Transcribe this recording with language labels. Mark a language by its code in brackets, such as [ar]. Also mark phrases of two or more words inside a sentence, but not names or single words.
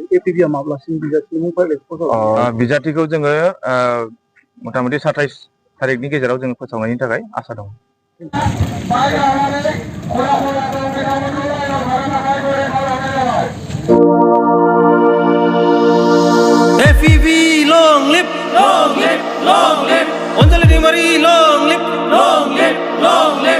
[brx] APB आ माब्लासिम बिजाथिनि मुं फारिलाइखौ फोसावगोन? बिजाथिखौ जोङो मथा मथि 27 थारिखनि गेजेराव जों फोसावनायनि थाखाय आसा दं। [en] APB long live, long live, long live. Anjali Dimari long live, long live, long live.